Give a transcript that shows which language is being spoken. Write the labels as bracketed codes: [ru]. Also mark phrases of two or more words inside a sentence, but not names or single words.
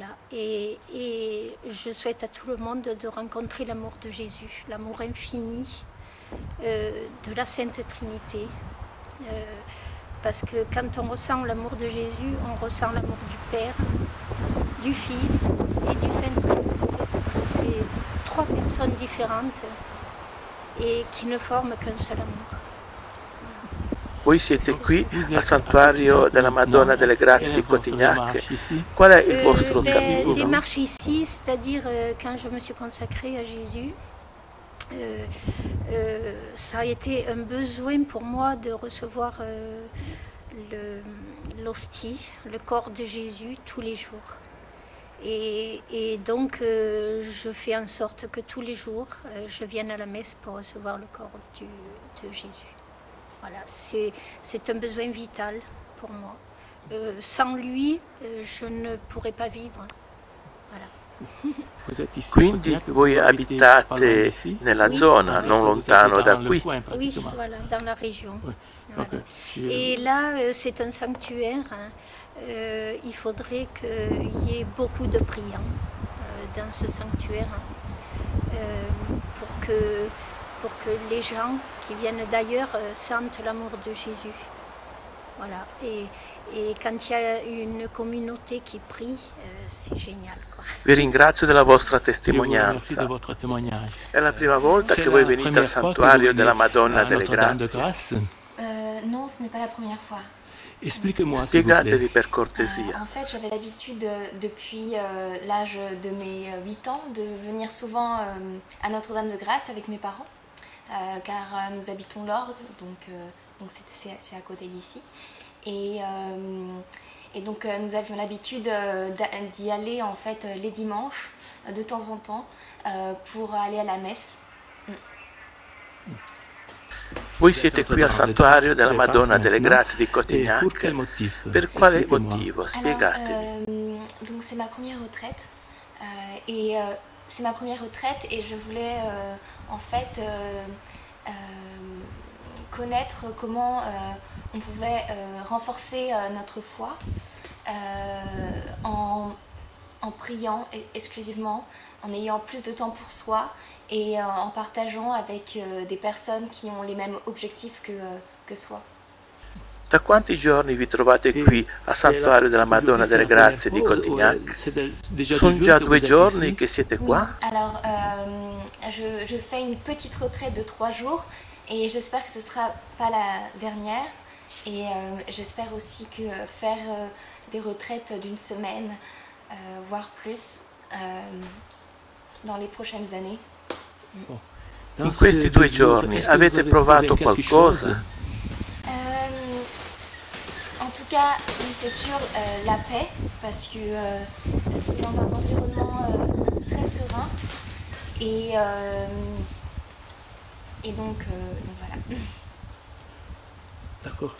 [fr] Et je souhaite à tout le monde de rencontrer l'amour de Jésus, l'amour infini de la Sainte Trinité. Parce que quand on ressent l'amour de Jésus, on ressent l'amour du Père, du Fils et du Saint-Esprit. C'est trois personnes différentes et qui ne forment qu'un seul amour. [it] Voi siete qui al Santuario della Madonna delle Grazie di Cotignac. Qual è il vostro cammino? [fr] Des marches ici, c'est-à-dire quand je me suis consacrée à Jésus, ça a été un besoin pour moi de recevoir l'hostie, le corps de Jésus tous les jours. Et donc je fais en sorte que tous les jours je vienne à la messe pour recevoir le corps de Jésus. Voilà, c'est un besoin vital pour moi. Sans lui, je ne pourrais pas vivre. Voilà. [it] Quindi voi abitate nella zona, non lontano da qui? [fr] Oui, voilà, dans la région. Voilà. Et là, c'est un sanctuaire. Il faudrait qu'il y ait beaucoup de priants dans ce sanctuaire pour que les gens qui viennent d'ailleurs sentent l'amour de Jésus. Voilà. Et quand il y a une communauté qui prie, c'est génial, quoi. [it] Vi ringrazio della vostra testimonianza. È la prima volta che voi venite al Santuario della Madonna delle Grazie? [fr] Non, ce n'est pas la première fois. [it] Spiegatevi per cortesia. [fr] En fait, j'avais l'habitude depuis l'âge de mes 8 ans de venir souvent à Notre-Dame-de-Grâce avec mes parents, car nous habitons l'Orgue, donc c'est à côté d'ici. Et donc nous avions l'habitude d'y aller en fait les dimanches de temps en temps pour aller à la messe. [it] Voi siete qui al Santuario della Madonna delle Grazie di Cotignac. Per quale motivo? Spiegatevi. [fr] Donc c'est ma première retraite c'est ma première retraite et je voulais en fait connaître comment on pouvait renforcer notre foi en priant exclusivement, en ayant plus de temps pour soi et en partageant avec des personnes qui ont les mêmes objectifs que soi. [it] Da quanti giorni vi trovate qui al Santuario della Madonna delle Grazie di Cotignac? Sono già 2 giorni che siete qua? [fr] Alors, je fais une petite retraite de 3 jours Et j'espère que ce ne sera pas la dernière. Et j'espère aussi que faire des retraites d'une semaine, voire plus, dans les prochaines années. [it] In questi 2 giorni avete provato qualcosa? [fr] En tout cas, oui, c'est sûr, la paix, parce que c'est dans un environnement très serein. Et donc voilà. D'accord.